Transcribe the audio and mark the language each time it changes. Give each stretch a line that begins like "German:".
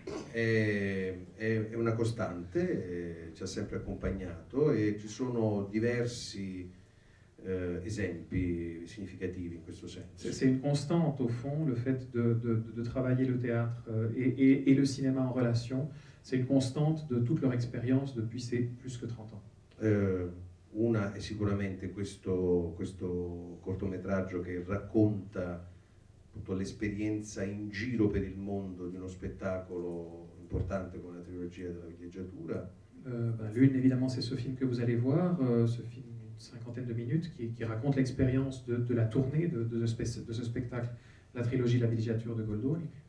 Italian: È una costante, ci ha sempre accompagnato e ci sono diversi esempi significativi in questo senso.
French: C'est une constante au fond, le fait de travailler le théâtre et le cinéma en relation. C'est une constante de toute leur expérience depuis ces plus que 30 ans.
Italian: Una è sicuramente questo cortometraggio che racconta appunto l'esperienza in giro per il mondo di uno spettacolo importante come la trilogia della villeggiatura.
French: L'une, évidemment, c'est ce film que vous allez voir, ce film d'une cinquantaine de minutes qui raconte l'expérience de la tournée de ce spectacle, la trilogie de la villeggiature de Goldoni.